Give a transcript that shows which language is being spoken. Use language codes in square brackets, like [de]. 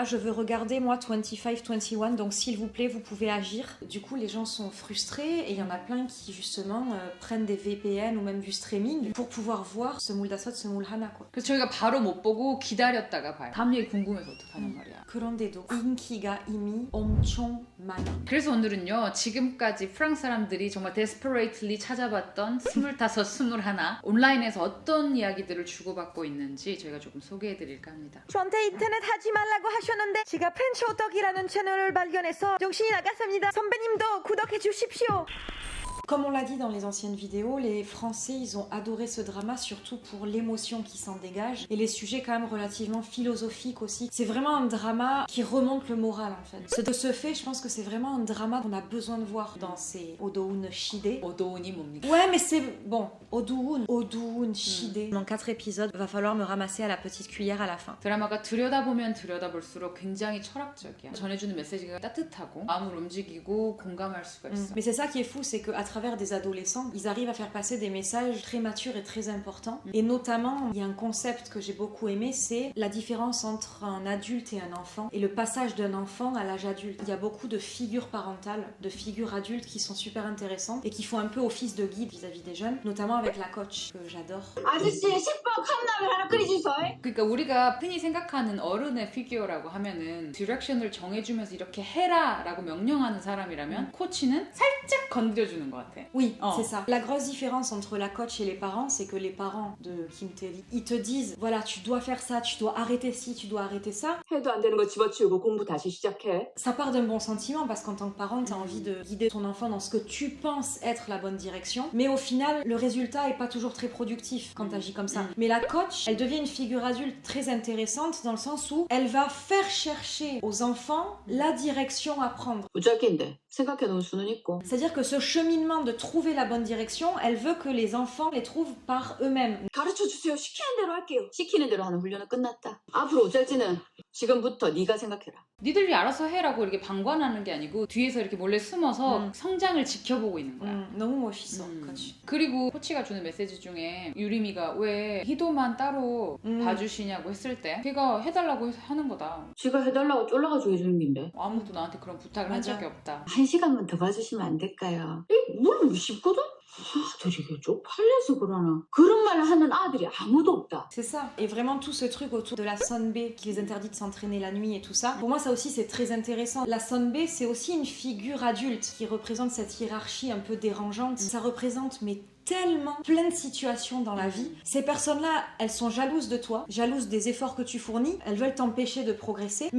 [fr] Là, je veux regarder, moi, 25-21, donc s'il vous plaît, vous pouvez agir. Du coup, les gens sont frustrés et il y en a plein qui, justement, prennent des VPN ou même du streaming pour pouvoir voir Semoul Dasot, Semoul Hana, quoi. [ko] 그래서 저희가 바로 못 보고 기다렸다가 봐요. 다음 얘기 궁금해서 어떡하냔 말이야. 그런데도 인기가 이미 엄청 많아. 그래서 오늘은요, 지금까지 프랑스 사람들이 정말 desperately 찾아봤던 25, 21 온라인에서 어떤 이야기들을 주고받고 있는지 저희가 조금 소개해드릴까 합니다. 저한테 인터넷 하지 말라고 하셨는데 제가 팬초떡이라는 채널을 발견해서 정신이 나갔습니다. 선배님도 구독해 주십시오. [fr] Comme on l'a dit dans les anciennes vidéos, les Français, ils ont adoré ce drama, surtout pour l'émotion qui s'en dégage et les sujets quand même relativement philosophiques aussi. C'est vraiment un drama qui remonte le moral en fait. De ce fait, je pense que c'est vraiment un drama qu'on a besoin de voir dans ces [ko] Odoun Shide. 오도운이 뭡니까? [fr] Ouais, mais c'est bon. [ko] Odoun Shide. [fr] Dans 4 épisodes, va falloir me ramasser à la petite cuillère à la fin. [ko] 드라마가 들여다보면 들여다볼수록 굉장히 철학적이야. 전해주는 메시지가 따뜻하고 마음을 움직이고 공감할 수가 있어. [fr] Mais c'est ça qui est fou, c'est qu'à travers des adolescents, ils arrivent à faire passer des messages très matures et très importants. Et notamment, il y a un concept que j'ai beaucoup aimé, c'est la différence entre un adulte et un enfant, et le passage d'un enfant à l'âge adulte. Il y a beaucoup de figures parentales, de figures adultes qui sont super intéressantes et qui font un peu office de guide vis-à-vis des jeunes, notamment avec la coach, que j'adore. [ko] 아저씨 10번 컵라면 하나 끓여주세요. 그러니까 우리가 흔히 생각하는 어른의 피규어라고 하면은 디렉션을 정해주면서 이렇게 해라 라고 명령하는 사람이라면 코치는 살짝 건드려주는 것 같아. [fr] Oui, c'est ça. La grosse différence entre la coach et les parents, c'est que les parents de Kim Tae-ri, ils te disent, voilà, tu dois faire ça, tu dois arrêter ci, tu dois arrêter ça. [ko] 해도 안 되는 거 집어치우고 공부 다시 시작해. [fr] Ça part d'un bon sentiment parce qu'en tant que parent, tu as envie de guider ton enfant dans ce que tu penses être la bonne direction. Mais au final, le résultat est pas toujours très productif quand tu agis comme ça. Mais la coach, elle devient une figure adulte très intéressante dans le sens où elle va faire chercher aux enfants la direction à prendre. [ko] 무작위인데 생각해 놓을 수는 있고. [fr] C'est-à-dire que ce cheminement de trouver la bonne direction, elle veut que les enfants les trouvent par eux-mêmes. [ko] 가르쳐 주세요. 시키는 대로 할게요. 시키는 대로 하는 훈련은 끝났다. 앞으로 어쩔지는 지금부터 네가 생각해라. 니들이 알아서 해라고 이렇게 방관하는 게 아니고 뒤에서 이렇게 몰래 숨어서 성장을 지켜보고 있는 거야. 너무 멋있어, coach. 그리고 코치가 주는 메시지 중에 유리미가 왜 희도만 따로 봐주시냐고 했을 때 걔가 해달라고 해서 하는 거다. 지가 해달라고 쫄라가지고 해주는 긴데. 아무도 나한테 그런 부탁을 한 적이 없다. 1시간만 더 봐주시면 안 될까요? 뭘 쉽거든? 아들이 이게 쪽팔려서 그러나. 그런 말 하는 아들이 아무도 없다. [fr] C'est ça. Et vraiment tout ce truc autour de la Sonbe qui les interdit de s'entraîner la nuit et tout ça. Pour moi, ça aussi, c'est très intéressant. La Sonbe, c'est aussi une figure adulte qui représente cette hiérarchie un peu dérangeante. Ça représente, mais tellement plein de situations dans la vie. Ces personnes-là, elles sont jalouses de toi, jalouses des efforts que tu fournis, elles veulent t'empêcher de progresser.